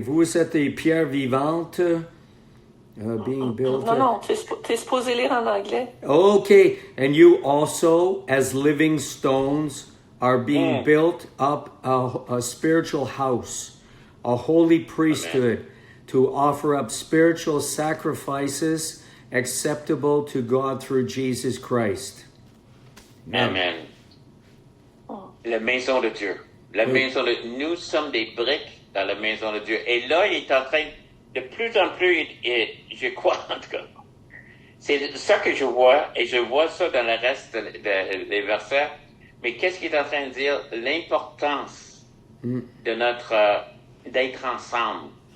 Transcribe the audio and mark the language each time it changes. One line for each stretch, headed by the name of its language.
French: Vous êtes des pierres vivantes
English: being built.
French: Non, t'es supposé lire en anglais.
English: Okay, and you also, as living stones, are being built up a spiritual house, a holy priesthood, to offer up spiritual sacrifices acceptable to God through Jesus Christ.
French: Amen. La maison de Dieu. La maison de nous sommes des briques dans la maison de Dieu. Et là, il est en train, de plus en plus, je crois en tout cas. C'est ça que je vois, et je vois ça dans le reste des versets. Mais qu'est-ce qu'il est en train de dire? L'importance de notre, d'être ensemble.